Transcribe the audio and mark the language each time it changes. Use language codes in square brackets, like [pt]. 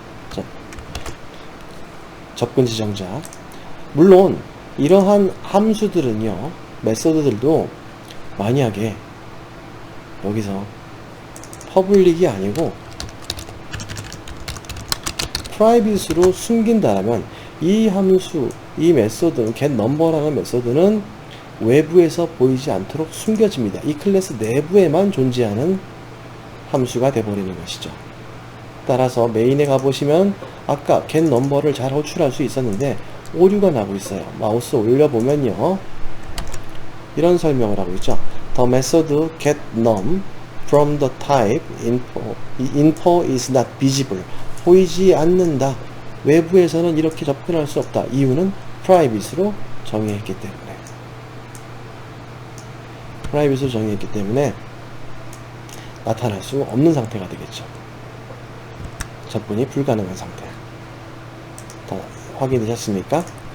[ko] 자, 접근 지정자. 물론 이러한 함수들은요 메소드들도 만약에 여기서 퍼블릭이 아니고 프라이빗으로 숨긴다라면 이 함수, 이 메소드는 getNumber라는 메소드는 외부에서 보이지 않도록 숨겨집니다. 이 클래스 내부에만 존재하는 함수가 되어버리는 것이죠. 따라서 메인에 가보시면 아까 getNumber를 잘 호출할 수 있었는데 오류가 나고 있어요. 마우스 올려보면요 이런 설명을 하고 있죠. [en] The method getNum from the type info is not visible. [ko] 보이지 않는다. 외부에서는 이렇게 접근할 수 없다. 이유는 프라이빗으로 정의했기 때문에. 프라이빗으로 정의했기 때문에 나타날 수 없는 상태가 되겠죠. 접근이 불가능한 상태. 다 확인되셨습니까?